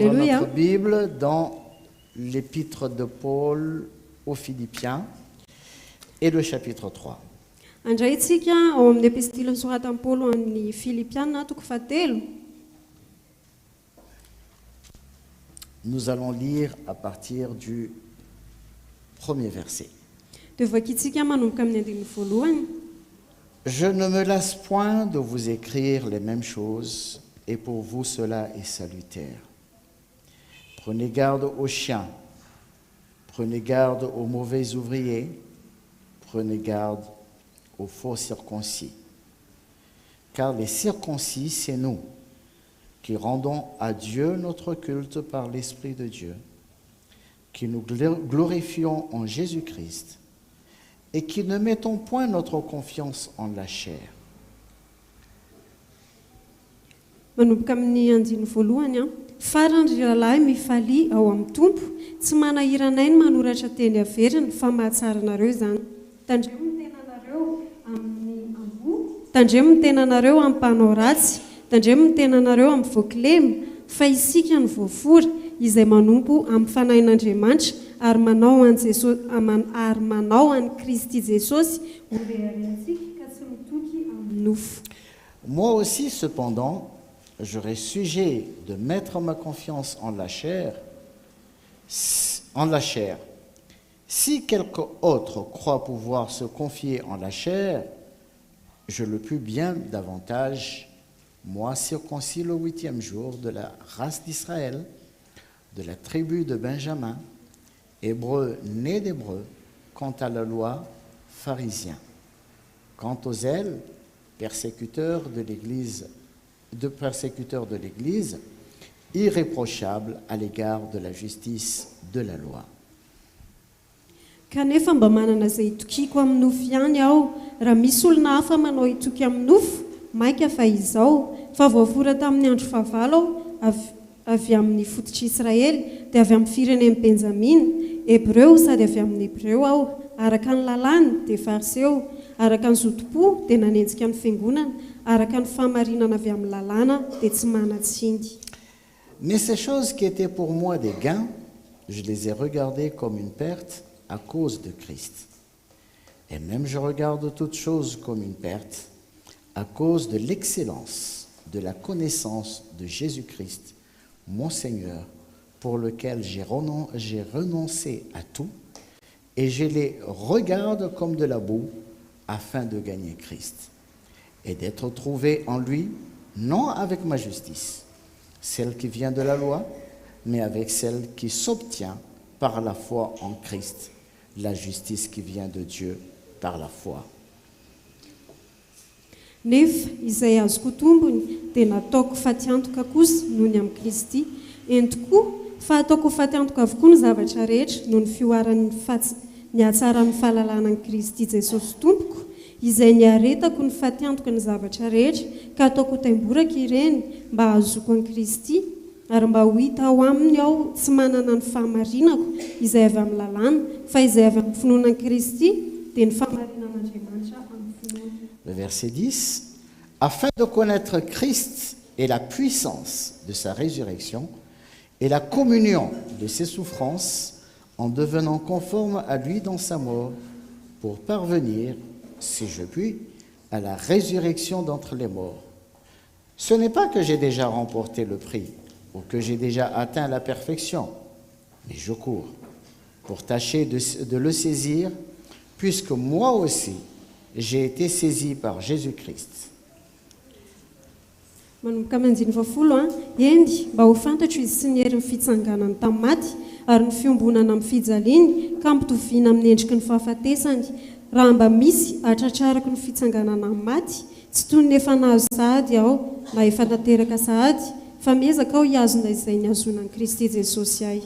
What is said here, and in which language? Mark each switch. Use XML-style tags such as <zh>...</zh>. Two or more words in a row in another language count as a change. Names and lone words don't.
<fr>Alléluia. notre Bible dans l'épître de Paul aux Philippiens et le chapitre 3.</fr> <mg>Andray isika ao amin'ny epistile nisoratan'i Paolo amin'ny Filipiana toko fahatelo.</mg> <fr>Nous allons lire à partir du premier verset.</fr> <mg>Dia vakitsika manomboka amin'ny andiny voalohany.</mg> <fr>Je ne me lasse point de vous écrire les mêmes choses, et pour vous cela est salutaire. Prenez garde aux chiens, prenez garde aux mauvais ouvriers, prenez garde aux faux circoncis. Car les circoncis, c'est nous, qui rendons à Dieu notre culte par l'Esprit de Dieu, qui nous glorifions en Jésus-Christ, et qui ne mettons point notre confiance en la chair.</fr> <mg>Manomboka amin'ny andiny voalohany farany ry rahalahy mifalia ao amin'ny tompo tsy manahiranay ny manoratra teny averiny fa mahatsara anareo izany. tandremo ny tenanareo amin'ny ambo, tandremo ny tenanareo amin'ny mpanao ratsy, tandremo ny tenanareo amin'ny voakilema, fa isika ny voafora izay manompo amin'ny fanahin'Andriamanitra ary manao an Jesosy ary manao an Kristy Jesosy ho reharentsika ka tsy mitoky amin'ny nofo.</mg> <fr>Moi aussi, cependant, j'aurais sujet de mettre ma confiance en la chair. Si quelque autre croit pouvoir se confier en la chair, je le puis bien davantage, moi circoncis le 8e jour de la race d'Israël, de la tribu de Benjamin, hébreu né d'hébreu, quant à la loi, pharisien. Quant aux zèles, persécuteurs de l'Église, irréprochable à l'égard de la justice de la loi.</fr> <mg>Kanefa mba manana izay itokiko amin'ny nofo ihany aho, raha misy olona hafa manao itoky amin'ny nofo, maika fa izao, fa voafora tamin'ny andro fahavalo aho avy amin'ny fototr'Israely, dia avy amin'ny firenen'ny Benjamina, hébreu sady avy amin'ny hébreu aho, araka ny lalàny dia fariseo, araka ny zotom-po dia nanenjika ny fiangonana, araka ny fahamarinana avy amin'ny lalàna dia tsy manan-tsiny.</mg> <fr>Mais ces choses qui étaient pour moi des gains, je les ai regardées comme une perte à cause de Christ. Et même je regarde toutes choses comme une perte à cause de l'excellence de la connaissance de Jésus-Christ, mon Seigneur, pour lequel j'ai renoncé à tout, et je les regarde comme de la boue afin de gagner Christ, et d'être trouvé en lui, non avec ma justice, celle qui vient de la loi, mais avec celle qui s'obtient par la foi en Christ, la justice qui vient de Dieu par la foi.</fr> <mg>Nefa izay azoko tombony dia nataoko fatiantoka kosa noho ny amin'ny Kristy, eny tokoa fa ataoko fatiantoka avokoa ny zavatra rehetra noho ny fioaran'ny ny hatsaran'ny fahalalana ny Kristy Jesosy tompoko, izay niaretako ny fatiantoka ny zavatra rehetra ka ataoko taimboraka ireny mba ahazoko an'i Kristy ary mba ho hita ao aminy aho tsy manana ny fahamarinako izay avy amin'ny lalàna fa izay avy amin'ny finoanan'i Kristy dia ny fahamarinan'Andriamanitra amin'ny finoana.</mg> <fr>Le verset 10, afin de connaître Christ et la puissance de sa résurrection et la communion de ses souffrances en devenant conforme à lui dans sa mort pour parvenir, si je puis, à la résurrection d'entre les morts. Ce n'est pas que j'ai déjà remporté le prix ou que j'ai déjà atteint la perfection, mais je cours pour tâcher de le saisir, puisque moi aussi j'ai été saisi par Jésus-Christ.</fr> <mg>Manomboka manjiny vafolo endy mba ho fantatro izy sy ny herin'ny fitsanganany tamin'ny maty ary ny fiombonana amin'ny fijaliany ka mitoviana amin'ny endriky ny fahafatesany raha mba misy atratrarako ny fitsanganana amin'ny maty tsy toy ny efa nahazo sahady aho na efa nateraka sahady fa miezaka aho hiazona izay niazonan'i Kristy Jesosy ahy.</mg>